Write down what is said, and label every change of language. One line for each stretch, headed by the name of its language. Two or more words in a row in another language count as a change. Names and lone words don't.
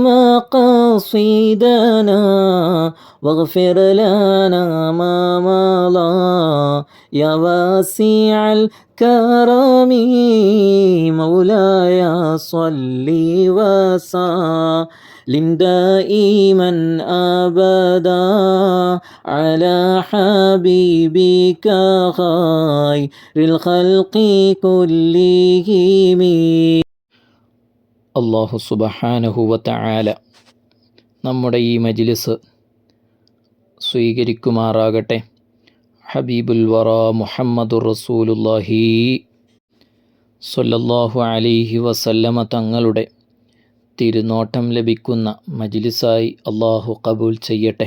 Arabic: مقاصدنا واغفر لنا ما مضى يا واسع الكرم مولاي صل وسلم دائما أبدا على حبيبك خير الخلق كلهم الله سبحانه وتعالى
Malayalam: നമ്മുടെ ഈ മജ്ലിസ് സ്വീകരിക്കുമാറാകട്ടെ.
Arabic: حبيب الورى محمد رسول الله صلى الله عليه وسلم
Malayalam: തങ്ങളുടെ തിരുനോട്ടം ലഭിക്കുന്ന മജ്ലിസായി അള്ളാഹു കബൂൽ ചെയ്യട്ടെ.